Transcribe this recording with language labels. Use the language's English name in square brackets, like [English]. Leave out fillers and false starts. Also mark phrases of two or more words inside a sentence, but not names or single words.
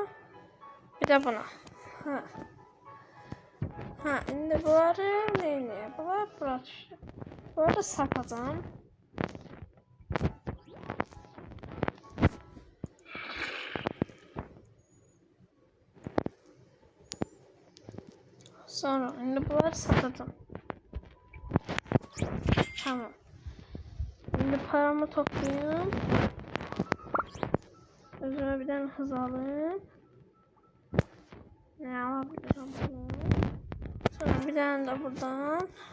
[Turkish] Bir de bunu. Ha. Ha, indi bunları neyini? Bunlar bura düşdü. Bunları satacağım. Sonra indi bunları satacağım. Tamam. Şimdi paramı toplayayım. Özüme bir tane hız alayım. Ne alabilirim bunu? Sonra bir tane de buradan.